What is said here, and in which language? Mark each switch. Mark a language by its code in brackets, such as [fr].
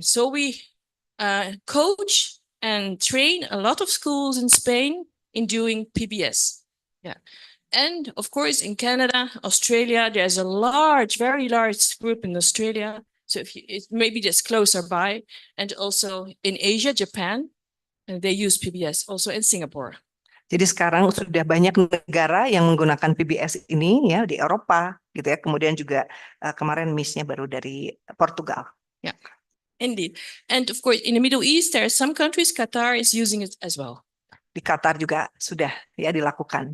[en] So we coach and train a lot of schools in Spain in doing PBS. Yeah. And of course, in Canada, Australia, there's a very large group in Australia. So maybe just closer by. And also in Asia, Japan, they use PBS, also in Singapore. [id] Jadi sekarang sudah banyak negara yang menggunakan PBS ini ya di Eropa gitu ya. Kemudian juga kemarin Miss-nya baru dari Portugal. [en] Yeah, indeed. And of course, in the Middle East, there are some countries, Qatar is using it as well. [id] Di Qatar juga sudah ya dilakukan.